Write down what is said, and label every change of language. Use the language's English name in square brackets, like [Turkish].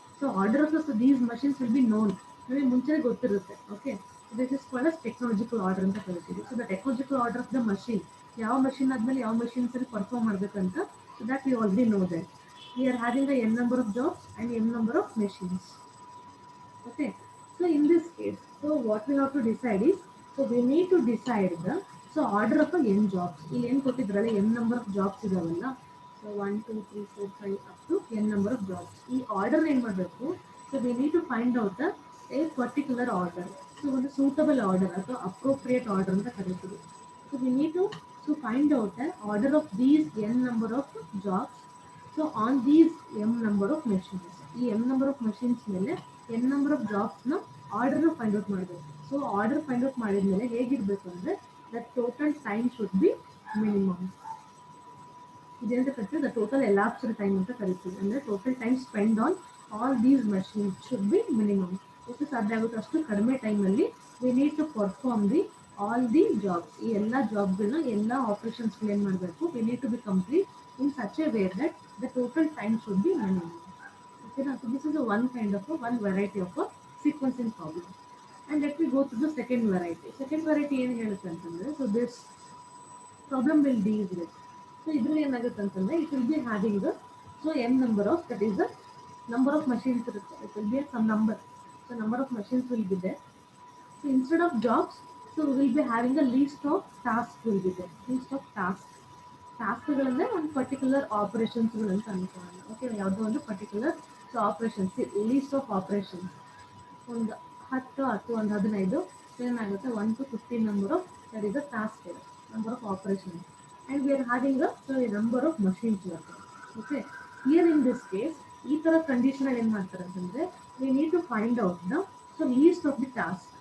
[English] so order of so these machines will be known, [Kannada] ನಮಗೆ ಮುಂಚೆನೇ ಗೊತ್ತಿರುತ್ತೆ. [English] Okay. This is called as technological order ಅಂತ ಕರಿತೀವಿ. So the technological order of the machine, [Kannada] ಯಾವ machine ಆದಮೇಲೆ ಯಾವ ಮಷಿನ್ಸ್ ಅಲ್ಲಿ ಪರ್ಫಾರ್ಮ್ ಮಾಡಬೇಕಂತ, [English] So that we already know that. We are having n number of jobs and m number of machines. Okay. So in this case, so what we have to decide is, so we need to decide the so order of a n jobs. [Kannada] ಇಲ್ಲಿ ಏನು ಕೊಟ್ಟಿದ್ರಲ್ಲ n number of jobs ಇದಾವಲ್ಲ, so 1 2 3 4 5 up to n number of jobs. ಈ order ಏನು ಮಾಡಬೇಕು, [English] So we need to find out a particular order. [Kannada] So ಒಂದು suitable order ಅಥವಾ appropriate order ಅಂತ ಕರಿತೀವಿ. [English] So we need to so find out order of these n number of jobs so on these m number of machines. [Kannada] ಈ m number of machines ಮೇಲೆ n number of ಜಾಬ್ಸ್ನ ಆರ್ಡರ್ನ find out ಮಾಡಬೇಕು. So order find out ಮಾಡಿದ್ಮೇಲೆ ಹೇಗಿರಬೇಕು ಅಂದರೆ, [English] The total time should be minimum. [Kannada] ಇದೇಂತ ಕರಿತೀವಿ, [English] The total elapsed time ಅಂತ ಕರಿತೀವಿ. ಅಂದರೆ total time spend on all these machines should be minimum. [Kannada] ಎಷ್ಟು ಸಾಧ್ಯ ಆಗುತ್ತೆ ಅಷ್ಟು ಕಡಿಮೆ ಟೈಮಲ್ಲಿ [English] We need to perform the all the jobs. [Kannada] ಈ ಎಲ್ಲ ಜಾಬ್ಗಳನ್ನ, ಎಲ್ಲ ಆಪರೇಷನ್ಸ್ಗಳು ಏನು ಮಾಡಬೇಕು, [English] We need to be complete in such a way that the total time should be minimum. Okay, now so this is a one kind of one variety of a sequencing problem. And let me go to the second variety. Second variety [Kannada] ಏನು ಹೇಳುತ್ತೆ ಅಂತಂದ್ರೆ, [English] so this problem will deal with. So [Kannada] ಇದರಲ್ಲಿ ಏನಾಗುತ್ತೆ ಅಂತಂದ್ರೆ, [English] it will be having the so n number of, that is the number of machines ಇರುತ್ತೆ. It will be some number. So number of machines will be there. So instead of jobs, so we will be having a list of tasks will be there. List of tasks. [Kannada] ಟಾಸ್ಕ್ಗಳಂದರೆ ಒಂದು particular ಆಪರೇಷನ್ಸ್ಗಳು ಅಂತ ಅನ್ಕೊಳ್ಳೋಣ. Okay, ಯಾವುದೋ ಒಂದು particular so operations, least of operations ಒಂದು 10 ಒಂದು 15 ಏನಾಗುತ್ತೆ, 1 to 15 number of [English] that is a task [Kannada] ಇದೆ, number of operations. [English] And we are having a so number of machines ಇರುತ್ತೆ. Okay, here in this case [Kannada] ಈ ಥರ ಕಂಡೀಷನಲ್ಲಿ ಏನು ಮಾಡ್ತಾರೆ ಅಂತಂದರೆ, [English] We need to find out the so list of the task.